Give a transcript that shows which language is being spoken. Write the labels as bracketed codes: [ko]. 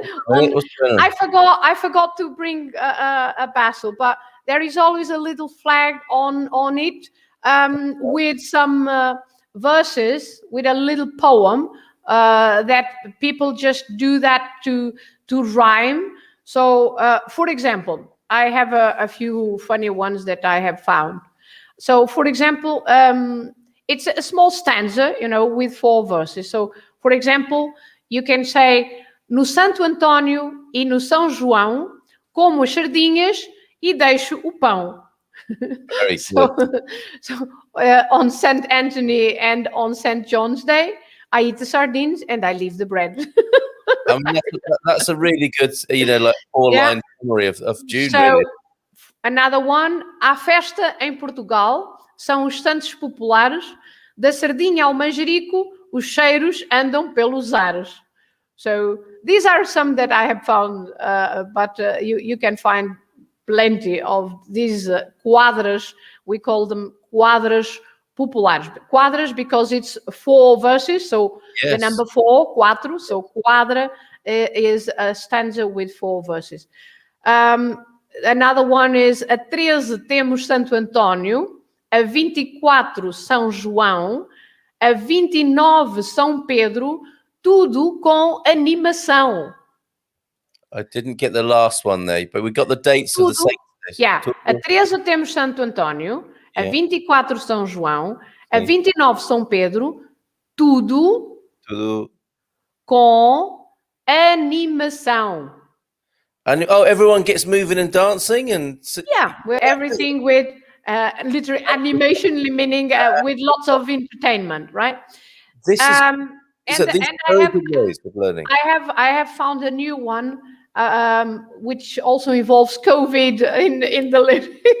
[en] I forgot to bring a basil, but there is always a little flag on it with some verses, with a little poem. That people just do that to rhyme. So, for example, I have a few funny ones that I have found. So, for example, it's a small stanza, with 4 verses. So, for example, you can say, [pt] no Santo Antônio e no São João, como as sardinhas e deixo o pão. [en] Very good. So on Saint Anthony and on Saint John's Day, I eat the sardines and I leave the bread. I mean, that's a really good, like 4-line summary of June. So, really. Another one, [pt] a festa em Portugal são os santos populares, da sardinha ao manjerico, os cheiros andam pelos ares. [en] So these are some that I have found, but you can find plenty of these quadras. We call them quadras populares. Quadras because it's 4 verses, so the number 4, quatro. So quadra is a stanza with 4 verses. Another one is, [pt] a 13 temos Santo Antônio, a 24 São João, a 29 São Pedro, tudo com animação. [en] I didn't get the last one there, but we got the dates of the saints. [pt] Yeah, a 13 temos Santo Antônio, a 24 São João, a 29 São Pedro, tudo com animação. [en] And everyone gets moving and dancing, and everything with literally animation, meaning with lots of entertainment, right? This is These and are and very good ways of learning. I have found a new one, which also involves COVID in the lyrics.